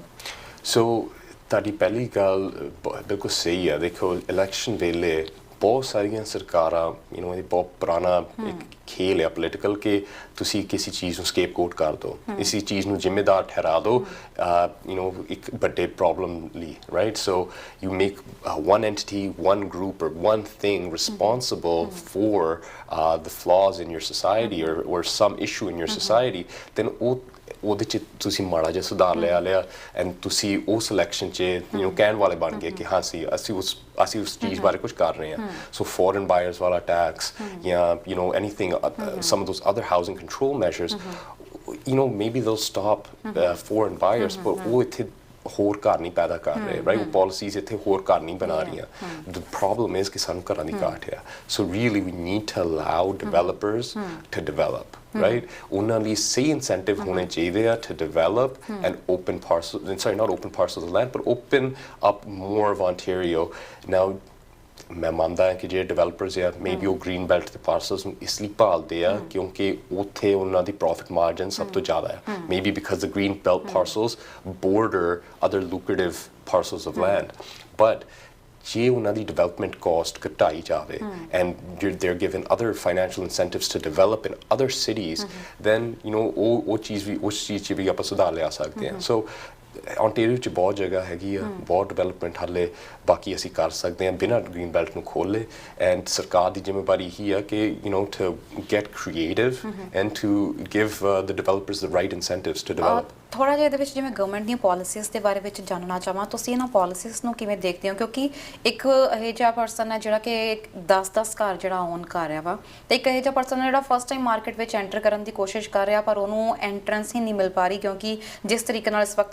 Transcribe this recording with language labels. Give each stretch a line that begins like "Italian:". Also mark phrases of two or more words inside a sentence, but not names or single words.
Punjabi: ਸੋ ਤੁਹਾਡੀ ਪਹਿਲੀ ਗੱਲ ਬਿਲਕੁਲ ਸਹੀ ਹੈ ਦੇਖੋ ਇਲੈਕਸ਼ਨ ਵੇਲੇ ਬਹੁਤ ਸਾਰੀਆਂ ਸਰਕਾਰਾਂ ਇਹ ਬਹੁਤ ਪੁਰਾਣਾ ਇੱਕ ਖੇਲ ਹੈ ਪੋਲੀਟੀਕਲ ਕਿ ਤੁਸੀਂ ਕਿਸੇ ਚੀਜ਼ ਨੂੰ ਸਕੇਪਗੋਟ ਕਰ ਦਿਓ ਇਸੇ ਚੀਜ਼ ਨੂੰ ਜ਼ਿੰਮੇਦਾਰ ਠਹਿਰਾ ਦਿਓ ਇੱਕ ਵੱਡੇ ਪ੍ਰੋਬਲਮ ਲਈ
English: right so you make one entity one group or one thing responsible for the flaws in your society or some issue in your society then
Punjabi: ਉਹਦੇ 'ਚ ਤੁਸੀਂ ਮਾੜਾ ਜਿਹਾ ਸੁਧਾਰ ਲਿਆ ਐਂਡ ਤੁਸੀਂ ਉਸ ਇਲੈਕਸ਼ਨ 'ਚ ਕਹਿਣ ਵਾਲੇ ਬਣ ਗਏ ਕਿ ਹਾਂ ਅਸੀਂ ਉਸ ਚੀਜ਼ ਬਾਰੇ ਕੁਝ ਕਰ ਰਹੇ ਹਾਂ ਸੋ
English: foreign buyers
Punjabi: ਵਾਲਾ ਟੈਕਸ ਜਾਂ
English: anything some of those other housing control measures maybe they'll stop foreign buyers but
Punjabi: ਉਹ ਇੱਥੇ ਹੋਰ ਘਰ ਨਹੀਂ ਪੈਦਾ ਕਰ ਰਹੇ ਰਾਈਟ ਉਹ ਪਾਲਿਸੀਜ਼ ਇੱਥੇ ਹੋਰ ਘਰ ਨਹੀਂ ਬਣਾ ਰਹੀਆਂ
English: the problem is
Punjabi: ਕਿ ਸਾਨੂੰ ਘਰਾਂ ਦੀ ਘਾਟ ਆ
English: so really we need to allow developers to develop right
Punjabi: ਉਹਨਾਂ ਲਈ ਸਹੀ incentive ਹੋਣੇ ਚਾਹੀਦੇ ਆ
English: to develop and open parcels not open parcels of land but open up more of Ontario now
Punjabi: ਮੈਂ ਮੰਨਦਾ ਹਾਂ ਕਿ ਜਿਹੜੇ ਡਿਵੈਲਪਰਸ ਆ ਮੇਬੀ ਉਹ
English: green belt
Punjabi: ਦੇ ਪਾਰਸਲਸ ਨੂੰ ਇਸ ਲਈ ਭਾਲਦੇ ਆ ਕਿਉਂਕਿ ਉੱਥੇ ਉਹਨਾਂ ਦੀ
English: profit margin
Punjabi: ਸਭ ਤੋਂ ਜ਼ਿਆਦਾ ਹੈ
English: maybe because the green belt parcels border other lucrative parcels of land but
Punjabi: ਜੇ ਉਹਨਾਂ ਦੀ
English: development cost
Punjabi: ਘਟਾਈ ਜਾਵੇ ਐਂਡ
English: they're given other financial incentives to develop in other cities then
Punjabi: ਉਹ ਚੀਜ਼ ਵੀ ਉਸ ਚੀਜ਼ 'ਚ ਵੀ ਆਪਾਂ ਸੁਧਾਰ ਲਿਆ ਸਕਦੇ ਹਾਂ ਸੋ Ontario 'ਚ ਬਹੁਤ ਜਗ੍ਹਾ ਹੈਗੀ ਆ ਬਹੁਤ ਡਿਵੈਲਪਮੈਂਟ ਹਾਲੇ ਬਾਕੀ ਅਸੀਂ ਕਰ ਸਕਦੇ ਹਾਂ ਬਿਨਾਂ
English: green belt
Punjabi: ਨੂੰ ਖੋਲ੍ਹੇ ਐਂਡ ਸਰਕਾਰ ਦੀ ਜ਼ਿੰਮੇਵਾਰੀ ਇਹੀ ਆ ਕਿ
English: to get creative and to give the developers the right incentives to develop
Punjabi: ਥੋੜਾ ਜਿਹਾ ਇਹਦੇ ਵਿੱਚ ਜਿਵੇਂ ਗਵਰਨਮੈਂਟ ਦੀਆਂ ਪਾਲਿਸੀਜ਼ ਦੇ ਬਾਰੇ ਵਿੱਚ ਜਾਣਨਾ ਚਾਹਾਂ ਤੁਸੀਂ ਇਹਨਾਂ ਪਾਲਿਸੀਜ਼ ਨੂੰ ਕਿਵੇਂ ਦੇਖਦੇ ਹੋ ਕਿਉਂਕਿ ਇੱਕ ਇਹ ਜਿਹਾ ਪਰਸਨ ਹੈ ਜਿਹੜਾ ਕਿ 10-10 ਘਰ ਜਿਹੜਾ ਓਨ ਕਰ ਰਿਹਾ ਵਾ ਤੇ ਇੱਕ ਇਹ ਜਿਹਾ ਪਰਸਨ ਹੈ ਜਿਹੜਾ
English: first time
Punjabi: ਮਾਰਕੀਟ ਵਿੱਚ ਐਂਟਰ ਕਰਨ ਦੀ ਕੋਸ਼ਿਸ਼ ਕਰ ਰਿਹਾ ਪਰ ਉਹਨੂੰ ਐਂਟਰੈਂਸ ਹੀ ਨਹੀਂ ਮਿਲ ਪਾ ਰਹੀ ਕਿਉਂਕਿ ਜਿਸ ਤਰੀਕੇ ਨਾਲ ਇਸ ਵਕਤ